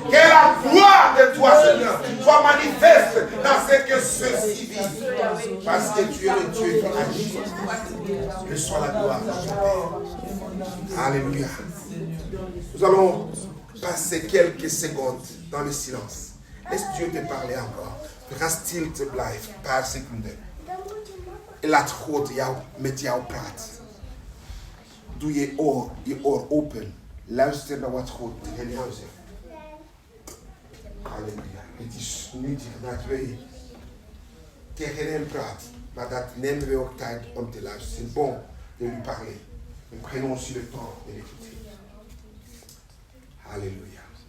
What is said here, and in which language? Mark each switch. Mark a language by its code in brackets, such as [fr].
[fr] Que la gloire de toi, Seigneur, soit manifeste dans ce que ceux-ci vivent. Parce que tu es le Dieu qui agit. Que soit la gloire de ton Père. Alléluia. Nous allons passer quelques secondes dans le silence. Laisse Dieu te parler encore. [nl] Ga stil te blijven, een paar seconden. En laat God met jou praten. Doe je oor open. Luister naar wat God tegen jou zegt. Halleluja. Het is nuttig dat wij tegen hem praten. Maar dat nemen we ook tijd om te luisteren. [fr] C'est bon de lui parler. Mais prenons aussi le temps de l'écouter. Alléluia.